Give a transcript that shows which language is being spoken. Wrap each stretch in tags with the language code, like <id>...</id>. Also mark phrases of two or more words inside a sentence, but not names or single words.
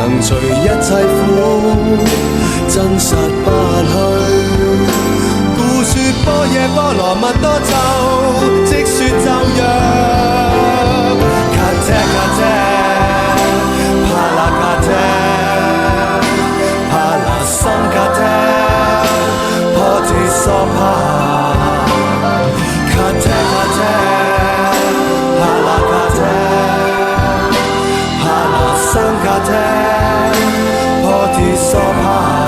<zh>除一切苦，真實不去。故說般若波羅蜜多咒，即說咒曰：</zh> <sa>गते गते पारगते पारसंगते बोधि स्वाहा. गते गते पारगते पारसंगते बोधि स्वाहा.</sa>